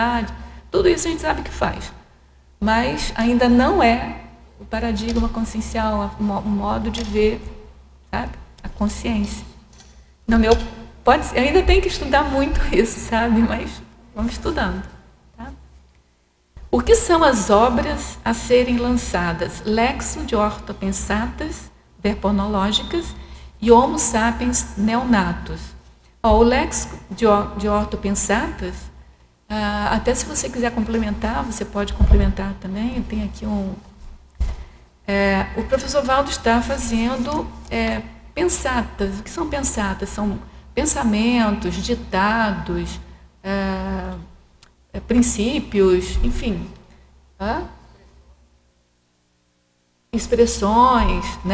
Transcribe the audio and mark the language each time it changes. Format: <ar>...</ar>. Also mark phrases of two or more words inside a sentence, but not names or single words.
<pt>Tudo isso a gente sabe que faz. mas ainda não é o paradigma consciencial, o modo de ver, sabe? A consciência. No meu, ainda tem que estudar muito isso, sabe? Mas vamos estudando. Tá? O que são as obras a serem lançadas? Lexo de ortopensatas verponológicas e Homo sapiens neonatus. O Lexo de ortopensatas, até se você quiser complementar, você pode complementar também. Eu tenho aqui o professor Valdo está fazendo pensatas. O que são pensatas? São pensamentos, ditados, princípios, enfim, expressões, né?</pt>